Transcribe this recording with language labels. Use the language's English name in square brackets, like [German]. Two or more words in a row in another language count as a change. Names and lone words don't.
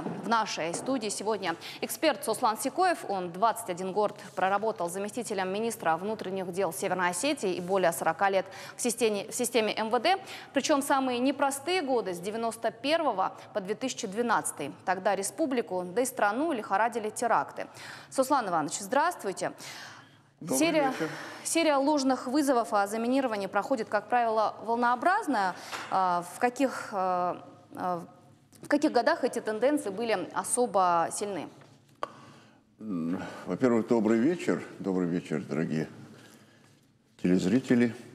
[Russian] В нашей студии сегодня эксперт Сослан Сикоев. Он 21 год проработал заместителем министра внутренних дел Северной Осетии и более 40 лет в системе МВД. Причем самые непростые годы с 91 по 2012. Тогда республику, да и страну лихорадили теракты. Сослан Иванович, здравствуйте. Серия ложных вызовов о заминировании проходит, как правило, волнообразно. В каких годах эти тенденции были особо сильны? Во-первых, добрый вечер, дорогие телезрители.